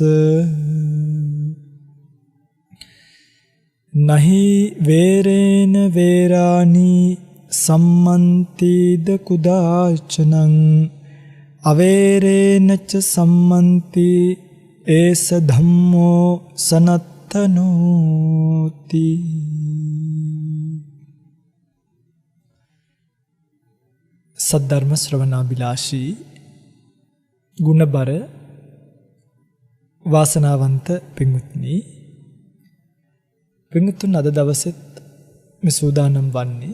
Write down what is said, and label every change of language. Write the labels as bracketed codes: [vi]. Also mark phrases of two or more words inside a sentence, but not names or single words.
[pi] නහි වේරේන වේරාණි සම්මන්තිද කුදාචනං අවේරේනච සම්මන්ති ඒස ධම්මෝ සනත්තනෝති. [si] සද්ධර්ම ශ්‍රවණාබිලාෂී ගුණබර වාසනාවන්ත පින්වත්නි, පින්වත්තුන් අද දවසෙත් මේ සූදානම් වන්නේ